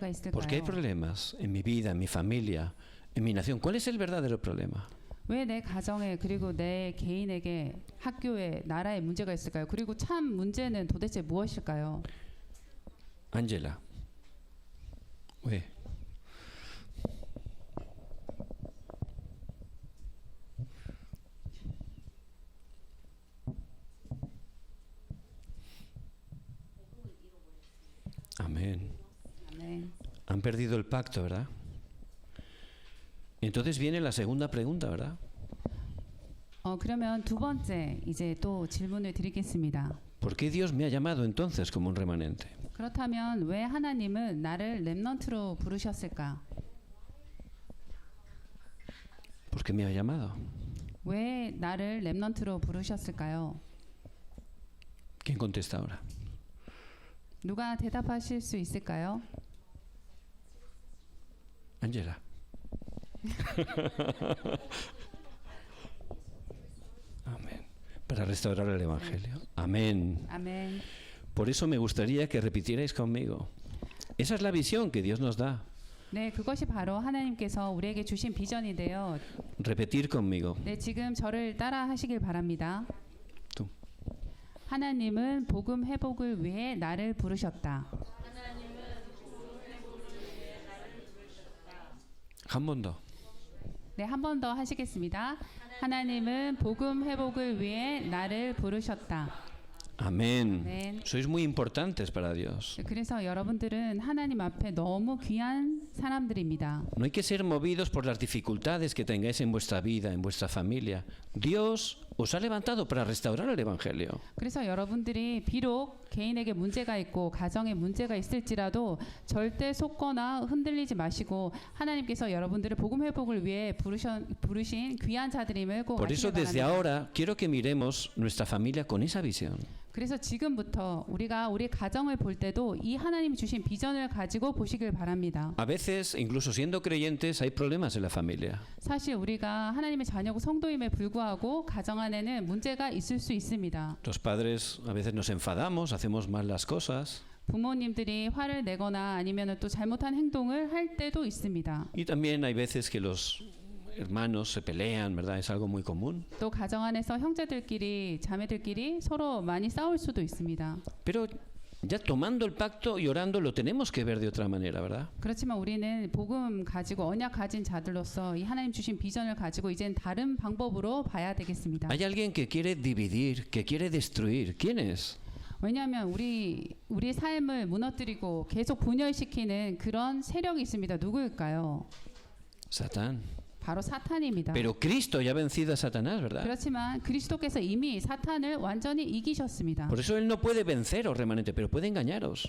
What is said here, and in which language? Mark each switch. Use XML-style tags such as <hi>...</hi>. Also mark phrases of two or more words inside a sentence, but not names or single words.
<es>¿Por qué hay</es> <ko>있을까요?</ko> <es>problemas en mi vida, en mi familia, en mi nación? ¿Cuál es el verdadero problema?</es> <ko>왜 내 가정에 그리고 내 개인에게 학교에 나라에 문제가 있을까요? 그리고 참 문제는 도대체 무엇일까요? Ángela. 왜?</ko> <es>Amén.</es> <ko>아멘.</ko> <es>Han perdido el pacto, ¿verdad? Entonces viene la segunda pregunta, ¿verdad?</es> <ko>그러면 두 번째 이제 또 질문을 드리겠습니다.</ko> <es>¿Por qué Dios me ha llamado entonces como un remanente?</es> <ko>그렇다면 왜 하나님은 나를 렘넌트로 부르셨을까?</ko> <es>¿Por qué me ha llamado?</es> <ko>왜 나를 렘넌트로 부르셨을까요?</ko> <es>¿Quién contesta ahora?</es> <ko>누가 대답하실 수 있을까요?</ko> <es>Ángela. Amén. Para restaurar el Evangelio. Amén.</es> <ko>아멘.</ko> <es>Por eso me gustaría que repitierais conmigo. Esa es la visión que Dios nos da.</es> <ko>네, 그것이 바로 하나님께서 우리에게 주신 비전인데요.</ko> <es>Repetir conmigo.</es> <ko>네, 지금 저를 따라 하시길 바랍니다.</ko> <es>Tú.</es> <ko>하나님은 복음 회복을 위해 나를 부르셨다. 한 번 더. 네, 한 번 더 하시겠습니다. 하나님은 복음 회복을 위해 나를 부르셨다.</ko> <es>Amén.</es> <ko>아멘.</ko> <es>Sois muy importantes para Dios.</es> <ko>그래서 여러분들은 하나님 앞에 너무 귀한 사람들입니다.</ko> <es>No hay que ser movidos por las dificultades que tengáis en vuestra vida, en vuestra familia. Dios os ha levantado para restaurar el Evangelio.</es> <ko>그래서 여러분들이 비록 개인에게 문제가 있고 가정에 문제가 있을지라도 절대 속거나 흔들리지 마시고 하나님께서 여러분들을 복음 회복을 위해 부르신 귀한 자들임을 꼭</ko> <es>Por eso</es> <ko>아시길</ko> <es>desde</es> <ko>바랍니다.</ko> <es>ahora quiero que miremos nuestra familia con esa visión.</es> <ko>그래서 지금부터 우리가 우리 가정을 볼 때도 이 하나님이 주신 비전을 가지고 보시길 바랍니다.</ko> <es>A veces, incluso siendo creyentes, hay problemas en la familia.</es> <ko>사실 우리가 하나님의 자녀고 성도임에 불구하고 가정 안에는 문제가 있을 수 있습니다.</ko> <es>Los padres a veces nos enfadamos, hacemos mal las cosas.</es> <ko>부모님들이 화를 내거나 아니면 또 잘못한 행동을 할 때도 있습니다.</ko> <es>Y también hay veces que los hermanos se pelean, ¿verdad? Es algo muy común.</es> <ko>또 가정 안에서 형제들끼리 자매들끼리 서로 많이 싸울 수도 있습니다.</ko> <es>Pero ya tomando el pacto y orando lo tenemos que ver de otra manera, ¿verdad?</es> <ko>그렇지만 우리는 복음 가지고 언약 가진 자들로서 이 하나님 주신 비전을 가지고 이젠 다른 방법으로 봐야 되겠습니다.</ko> <es>Hay alguien que quiere dividir, que quiere destruir. ¿Quién es?</es> <ko>왜냐하면 우리 삶을 무너뜨리고 계속 분열시키는 그런 세력이 있습니다. 누구일까요?</ko> <es>Satán.</es> <ko>바로 사탄입니다.</ko> <es>Pero Cristo ya ha vencido a Satanás, ¿verdad?</es> <ko>그렇지만 그리스도께서 이미 사탄을 완전히 이기셨습니다.</ko> <es>Por eso Él no puede venceros, remanente, pero puede engañaros.</es>